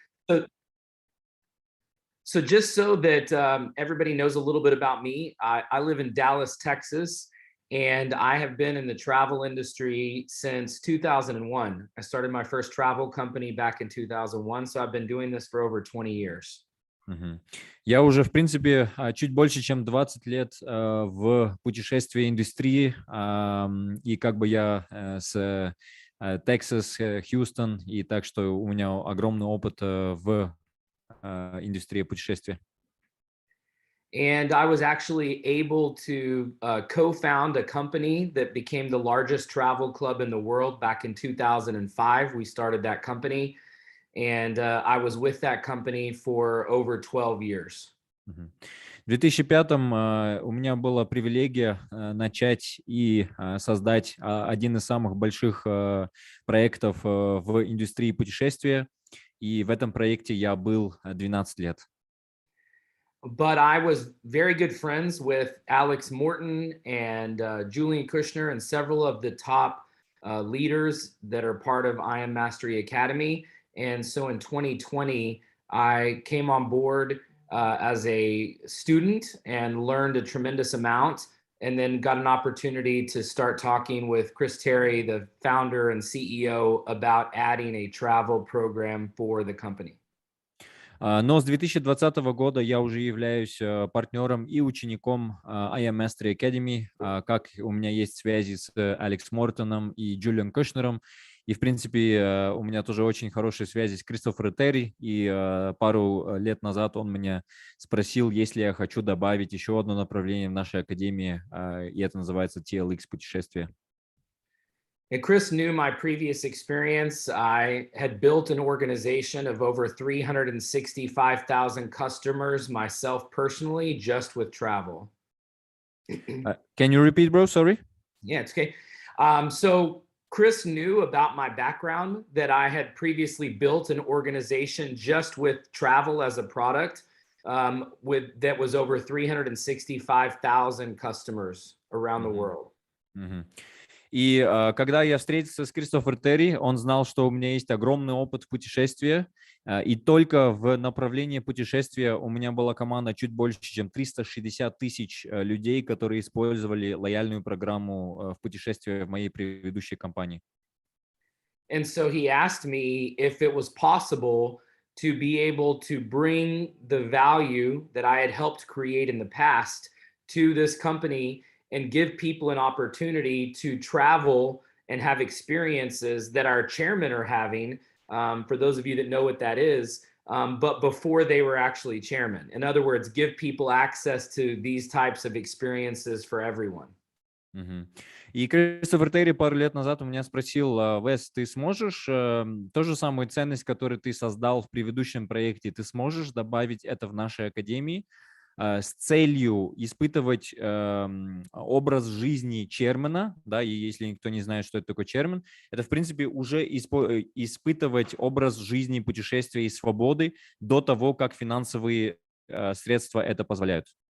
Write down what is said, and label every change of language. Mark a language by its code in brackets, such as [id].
[en] So, so just so that everybody knows a little bit about me, I live in Dallas, Texas, and I have been in the travel industry since 2001. I started my first travel company back in 2001, so I've been doing this for over 20 years. Мгм. [ru] Я уже, в принципе, чуть больше, чем 20 лет в путешествии индустрии, и как бы я с Texas, Хьюстон, и так что у меня огромный опыт в индустрии путешествий. [en] And I was actually able to co-found a company that became the largest travel club in the world back in 2005. We started that company, and I was with that company for over 12 years. Мгм. [ru] В 2005-м у меня была привилегия начать и создать один из самых больших проектов в индустрии путешествия, и в этом проекте я был 12 лет. [en] But I was very good friends with Alex Morton and Julian Kushner and several of the top leaders that are part of I Am Mastery Academy. And so in 2020, I came on board as a student and learned a tremendous amount, and then got an opportunity to start talking with Chris Terry, the founder and CEO, about adding a travel program for the company. [ru] Но с 2020 года я уже являюсь партнером и учеником I Am Mastery Academy, как у меня есть связи с Алекс Мортоном и Джулиан Кушнером. И, в принципе, у меня тоже очень хорошие связи с Кристофером Терри. И пару лет назад он меня спросил, если я хочу добавить еще одно направление в нашей академии, и это называется TLX путешествие. [en] And Chris knew my previous experience. I had built an organization of over 365,000 customers myself personally, just with travel. Can you repeat, bro? Sorry. Yeah, it's okay. So Chris knew about my background, that I had previously built an organization just with travel as a product, with that was over 365,000 customers around the world. Мгм. [ru] И когда я встретился с Кристофер Терри, он знал, что у меня есть огромный опыт в путешествии, и только в направлении путешествия у меня была команда чуть больше, чем 360 тысяч людей, которые использовали лояльную программу в путешествии в моей предыдущей компании. [en] And so he asked me if it was possible to be able to bring the value that I had helped create in the past to this company and give people an opportunity to travel and have experiences that our chairmen are having. For those of you that know what that is, but before they were actually chairmen. In other words, give people access to these types of experiences for everyone. Мгм. [ru] И Кристофер Терри пару лет назад у меня спросил: Вес, ты сможешь ту же самую ценность, которую ты создал в предыдущем проекте, ты сможешь добавить это в нашей академии с целью испытывать образ жизни чермена, да, и если никто не знает, что это такое чермен, это, в принципе, уже испытывать образ жизни путешествия и свободы до того, как финансовые средства это позволяют.